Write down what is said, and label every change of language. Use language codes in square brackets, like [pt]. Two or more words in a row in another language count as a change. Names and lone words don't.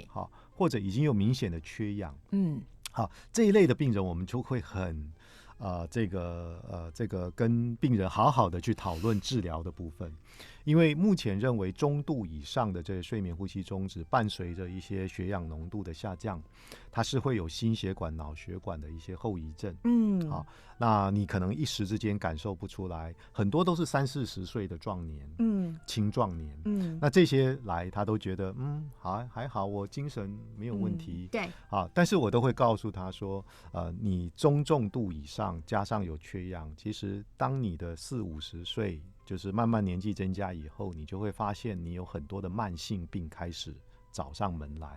[zh] 好，或者已经有明显的缺氧，好，这一类的病人，我们就会很这个跟病人好好的去讨论治疗的部分。因为目前認為中度以上的這個睡眠呼吸中止，伴隨着一些血氧濃度的下降，它是會有心血管、腦血管的一些後遺症。好，那你可能一時之間感受不出來，很多都是30-40歲的壯年，青壯年，那這些來他都覺得還好，我精神沒有問題，對，啊，但是我都會告訴他說，你中重度以上加上有缺氧，其實當你的40-50歲，就是慢慢年紀增加以後，你就會發現你有很多的慢性病開始找上門來，